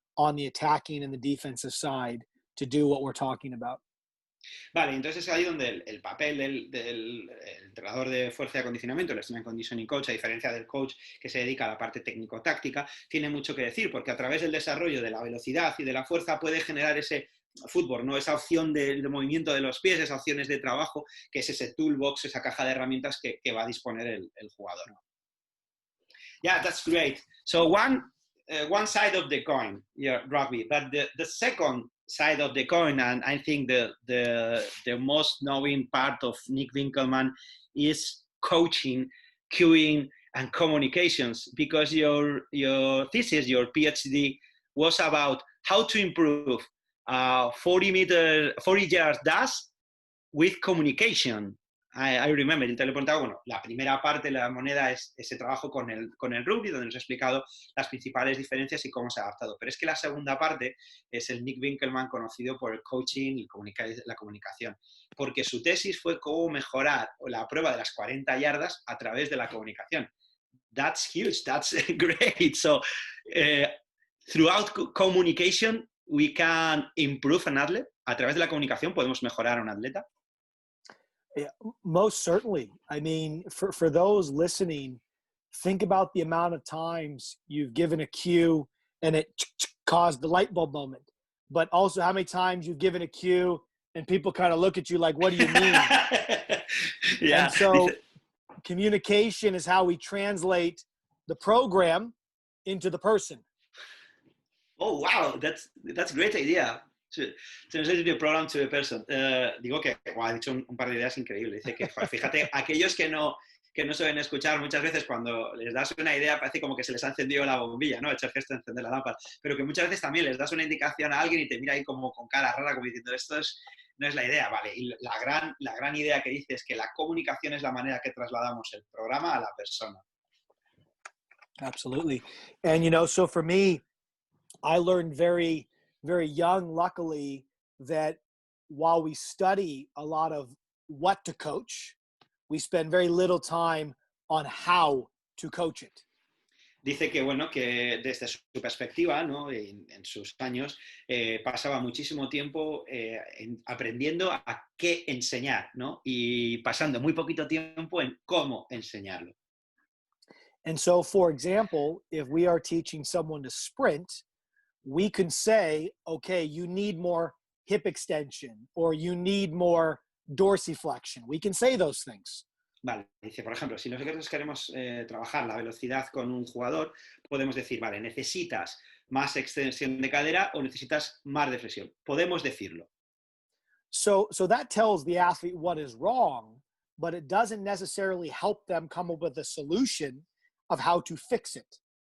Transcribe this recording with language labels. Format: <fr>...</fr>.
<en>on the attacking and the defensive side to do what we're talking about.</en> <es>Vale, entonces es ahí donde el papel del entrenador de fuerza y acondicionamiento, el</es> <en>strength and conditioning coach,</en> <es>a diferencia del coach que se dedica a la parte técnico-táctica, tiene mucho que decir, porque a través del desarrollo de la velocidad y de la fuerza puede generar ese fútbol, ¿no? Esa opción de movimiento de los pies, esas opciones de trabajo, que es ese toolbox, esa caja de herramientas que va a disponer el jugador.</es> <en>Yeah, that's great. So one side of the coin, yeah, rugby, but the second side of the coin, and I think the most knowing part of Nick Winkelman is coaching, cueing, and communications, because your thesis, your PhD, was about how to improve 40 yards dash with communication. I remember,</en> <es>y te lo he preguntado, bueno, la primera parte de la moneda es ese trabajo con el rugby, donde nos he explicado las principales diferencias y cómo se ha adaptado. Pero es que la segunda parte es el Nick Winkelman conocido por el coaching y la comunicación, porque su tesis fue cómo mejorar la prueba de las 40 yardas a través de la comunicación.</es> <en>That's huge, that's great. So, throughout communication, we can improve an athlete.</en> <es>A través de la comunicación podemos mejorar a un atleta.</es> <en>Yeah, most certainly. I mean, for those listening, think about the amount of times you've given a cue and it caused the light bulb moment. But also how many times you've given a cue and people kind of look at you like, what do you mean? Yeah. And so communication is how we translate the program into the person. Oh, wow, that's a great idea. Translate your program to a person.</en> <es>Digo que ha dicho un par de ideas increíbles. Dice que, fíjate, aquellos que no suelen escuchar, muchas veces cuando les das una idea parece como que se les ha encendido la bombilla, ¿no? He hecho el gesto de encender la lámpara. Pero que muchas veces también les das una indicación a alguien y te mira ahí como con cara rara, como diciendo, no es la idea, ¿vale? Y la gran idea que dice es que la comunicación es la manera que trasladamos el programa a la persona.</es> <en>Absolutely. And, so for me, I learned very young, luckily, that while we study a lot of what to coach, we spend very little time on how to coach it.</en> <es>Dice que, bueno, que desde su perspectiva, ¿no? en sus años, pasaba muchísimo tiempo aprendiendo a qué enseñar, ¿no? Y pasando muy poquito tiempo en cómo enseñarlo.</es> <en>And so, for example, if we are teaching someone to sprint, we can say, okay, you need more hip extension or you need more dorsiflexion. We can say those things.</en> <es>Vale, dice, por ejemplo, si nosotros queremos trabajar la velocidad con un jugador, podemos decir, vale, ¿necesitas más extensión de cadera o necesitas más de flexión? Podemos decirlo.</es> <en>So that tells the athlete what is wrong, but it doesn't necessarily help them come up with a solution of how to fix it.</en>